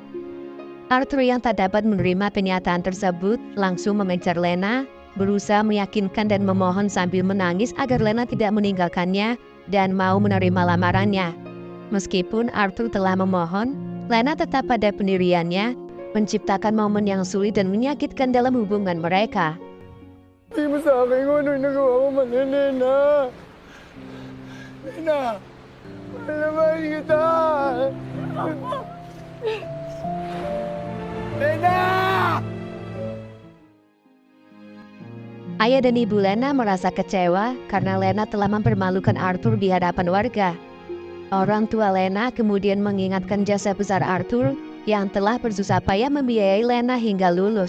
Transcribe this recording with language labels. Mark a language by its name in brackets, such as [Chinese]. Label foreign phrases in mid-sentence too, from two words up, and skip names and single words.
[Indonesian] Arthur yang tak dapat menerima kenyataan tersebut langsung mengejar Lena, berusaha meyakinkan dan memohon sambil menangis agar Lena tidak meninggalkannya dan mau menerima lamarannya. Meskipun Arthur telah memohon, Lena tetap pada pendiriannya, menciptakan momen yang sulit dan menyakitkan dalam hubungan mereka. [Filipino] Sabi mo sa akin kung ano yung nagawa mo man, Lena. Lena, mahal na mahal kita. Lena! [Indonesian] Ayah dan ibu Lena merasa kecewa karena Lena telah mempermalukan Arthur di hadapan warga. Orang tua Lena kemudian mengingatkan jasa besar Arthur yang telah bersusah payah membiayai Lena hingga lulus.